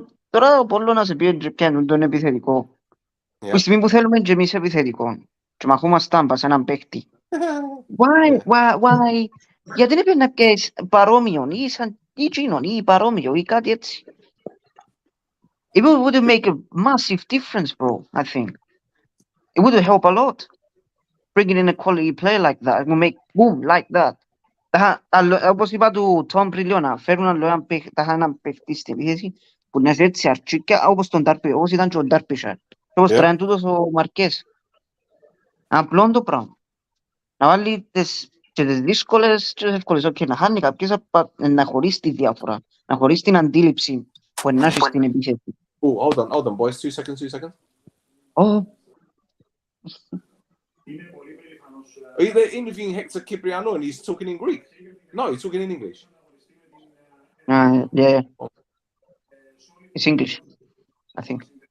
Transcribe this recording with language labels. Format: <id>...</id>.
<el>Τώρα πολλό να σε πει ότι πιάνουν τον επιθετικό. Που στιγμή που θέλουμε και εμείς επιθετικό. Και μαχούμασταν πας έναν παίκτη. Why? Γιατί δεν πρέπει να πιέσεις παρόμοιο ή σαν εκείνον ή παρόμοιο ή κάτι έτσι.</el> <en>It would make a massive difference, bro, I think. It would help a lot. Bringing in a quality player like that. It would make boom like that.</en> <el>Όπως είπα του Tom πριν να φέρουν έναν παίκτη στην επίθεση που να έτσι αρχικά όπως τον Ντάρπι, όπως ήταν και ο Ντάρπισαρ. Όπως τρέχει τούτος ο Μαρκές. Απλό το πράγμα. Να βάλει τις δύσκολες και τις εύκολες. Okay, να χάνει κάποιες, να χωρίσει τη διάφορα. Να χωρίσει την αντίληψη που να έχει στην επίθεση.</el> <en>Oh, hold on, boys. 2 seconds. Oh. Are you there interviewing Hector Cipriano and he's talking in Greek? No, he's talking in English. Yeah. It's English, I think.</en>